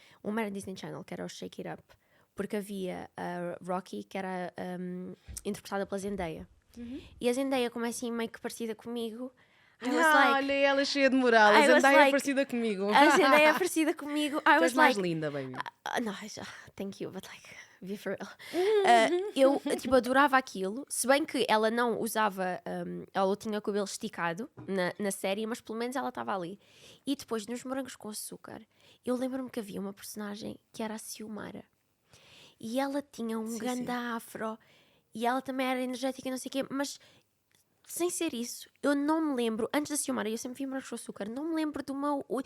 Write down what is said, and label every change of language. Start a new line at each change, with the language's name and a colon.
Portuguese: Uma era Disney Channel, que era o Shake It Up, porque havia a Rocky, que era interpretada pela Zendaya. E a Zendaya, como é assim meio que parecida comigo, olha ela cheia de moral. A Zendaya é parecida comigo. A Zendaya é parecida comigo.
English: I was
Portuguese: mais linda, baby.
English: No, thank you, but like, be for real.
Portuguese: Eu tipo, adorava aquilo, se bem que ela não usava, ela tinha o cabelo esticado na série, mas pelo menos ela estava ali. E depois nos Morangos com Açúcar, eu lembro-me que havia uma personagem que era a Ciumara, e ela tinha um grande afro, e ela também era energética e não sei o quê, mas sem ser isso, eu não me lembro, antes da Ciumara, eu sempre vi Morangos com Açúcar, não me lembro do meu...